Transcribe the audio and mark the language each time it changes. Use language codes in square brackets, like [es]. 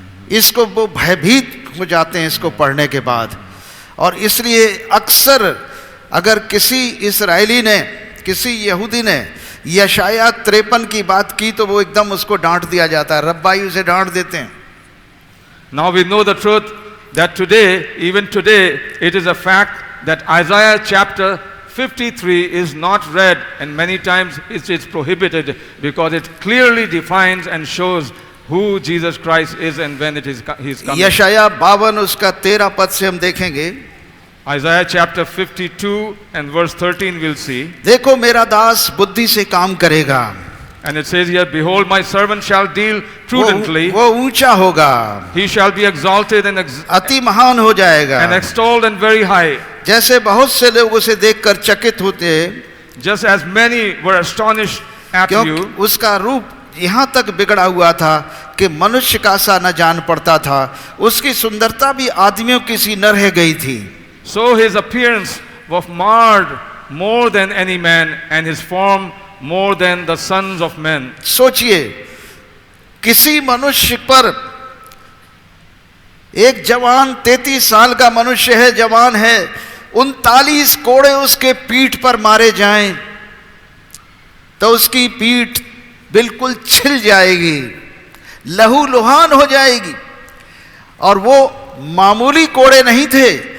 [hi] इसको वो भयभीत हो जाते हैं इसको पढ़ने के बाद. और इसलिए अक्सर अगर किसी इस्राएली ने, किसी यहूदी ने यशाया 53 की बात की तो वो एकदम उसको डांट दिया जाता है. रब्बाई उसे डांट देते हैं. [en] Now we know the truth that today, even today, it is a fact that Isaiah chapter 53 is not read, and many times it is prohibited because it clearly defines and shows who Jesus Christ is and when he is coming. [hi] यशाया 52 उसका 13 पद से हम देखेंगे. [en] Isaiah chapter 52 and verse 13 we'll see. [hi] देखो मेरा दास बुद्धि से काम करेगा. [en] And it says here, behold, my servant shall deal prudently. [hi] वो ऊंचा होगा. [en] He shall be exalted and [hi] अति महान हो जाएगा. [en] and extolled and very high. [hi] जैसे बहुत से लोग उसे देखकर चकित होते, [en] Just as many were astonished at you. [hi] क्योंकि उसका रूप यहाँ तक बिगड़ा हुआ था कि मनुष्य का सा न जान पड़ता था. उसकी सुंदरता भी आदमियों की सी न रह गई थी. [en] So his appearance was marred more than any man, and his form more than the sons of men. [hi] सोचिए, किसी मनुष्य पर, एक जवान 33 साल का मनुष्य है, जवान है, 39 कोड़े उसके पीठ पर मारे जाएं तो उसकी पीठ बिल्कुल छिल जाएगी, लहूलुहान हो जाएगी. और वो मामूली कोड़े नहीं थे,